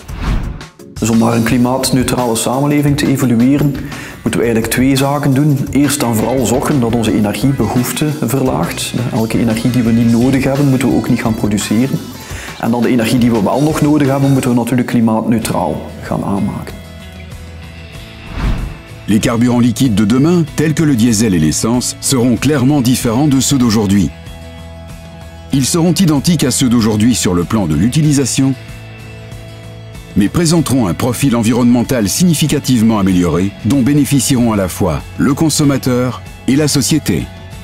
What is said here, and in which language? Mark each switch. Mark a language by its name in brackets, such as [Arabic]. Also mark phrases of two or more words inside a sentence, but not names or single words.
[Dutch] Dus om naar een klimaatneutrale samenleving te evolueren, moeten we eigenlijk 2 zaken doen. Eerst en vooral zorgen dat onze energiebehoefte verlaagt. Elke energie die we niet nodig hebben, moeten we ook niet gaan produceren. En dan de energie die we wel nog nodig hebben, moeten we natuurlijk klimaatneutraal gaan aanmaken. [French] Les carburants liquides de demain, tels que le diesel et l'essence, seront clairement différents de ceux d'aujourd'hui. Ils seront identiques à ceux d'aujourd'hui sur le plan de l'utilisation, mais présenteront un profil environnemental significativement amélioré dont bénéficieront à la fois le consommateur et la société.